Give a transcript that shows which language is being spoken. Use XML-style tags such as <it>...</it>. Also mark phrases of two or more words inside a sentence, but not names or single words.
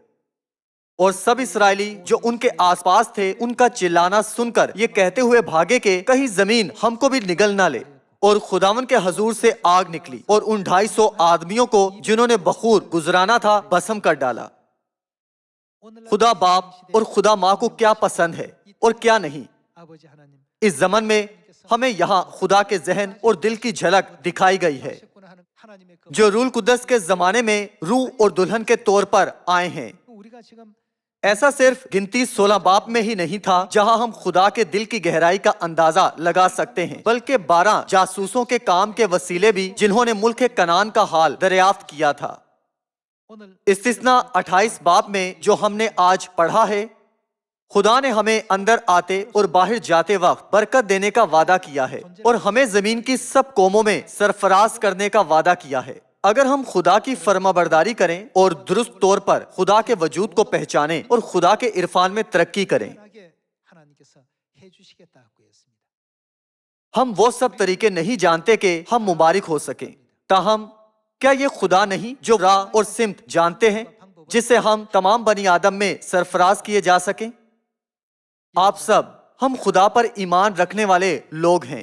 <ur>اور سب اسرائیلی جو ان کے آس پاس تھے ان کا چلانا سن کر یہ کہتے ہوئے بھاگے کہ کہیں زمین ہم کو بھی نگل نہ لے، اور خداوند کے حضور سے آگ نکلی اور ان 250 آدمیوں کو جنہوں نے بخور گزرانا تھا بھسم کر ڈالا۔ خدا باپ اور خدا ماں کو کیا پسند ہے اور کیا نہیں،</ur> <ko>아버지 하나님</ko> <ur>اس زمن میں ہمیں یہاں خدا کے ذہن اور دل کی جھلک دکھائی گئی ہے،</ur> <ko>하셨구나 하는 하나님의 그</ko> <ur>جو روح القدس کے زمانے میں روح اور دلہن کے طور پر آئے ہیں۔</ur> <ko>우리가 지금</ko> <ur>ایسا صرف گنتی 16 باب میں ہی نہیں تھا جہاں ہم خدا کے دل کی گہرائی کا اندازہ لگا سکتے ہیں، بلکہ 12 جاسوسوں کے کام کے وسیلے بھی جنہوں نے ملک کنعان کا حال دریافت کیا تھا۔</ur> <ko>오늘</ko> <ur>استثنا 28 باب میں جو ہم نے آج پڑھا ہے، خدا نے ہمیں اندر آتے اور باہر جاتے وقت برکت دینے کا وعدہ کیا ہے اور ہمیں زمین کی سب قوموں میں سرفراز کرنے کا وعدہ کیا ہے۔ اگر ہم خدا کی فرما برداری کریں اور درست طور پر خدا کے وجود کو پہچانیں اور خدا کے عرفان میں ترقی کریں،</ur> <ko>특별하게 하나님께서 해주시겠다고 했습니다.</ko> <ur>ہم وہ سب طریقے نہیں جانتے کہ ہم مبارک ہو سکیں، تاہم کیا یہ خدا نہیں جو راہ اور سمت جانتے ہیں جس سے ہم تمام بنی آدم میں سرفراز کیے جا سکیں؟ آپ سب ہم خدا پر ایمان رکھنے والے لوگ ہیں۔</ur>